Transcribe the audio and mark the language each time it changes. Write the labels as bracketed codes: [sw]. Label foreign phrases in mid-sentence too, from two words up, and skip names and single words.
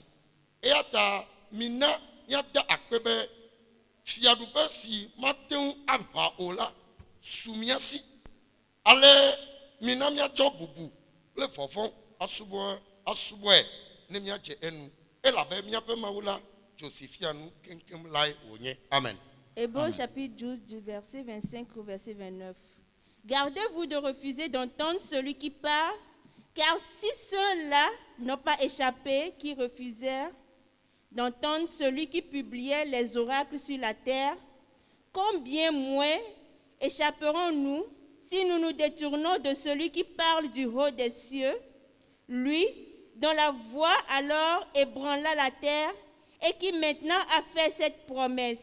[ee] Eya ta mina míada akpe be fiaɖuƒe si mate ŋu aʋa o la su mía si. Ale mina míatsɔ bubu kple vɔvɔ̃ asubɔe ne míadze enu. Elabe míaƒe Mawu la dzo si fia nu keŋkeŋ lae wònye. Amen. [fr] Hébreux chapitre 12 du verset 25 au verset 29. Gardez-vous de refuser d'entendre celui qui parle, car si ceux-là n'ont pas échappé, qui refusèrent d'entendre celui qui publiait les oracles sur la terre, combien moins échapperons-nous si nous nous détournons de celui qui parle du haut des cieux, lui dont la voix alors ébranla la terre et qui maintenant a fait cette promesse.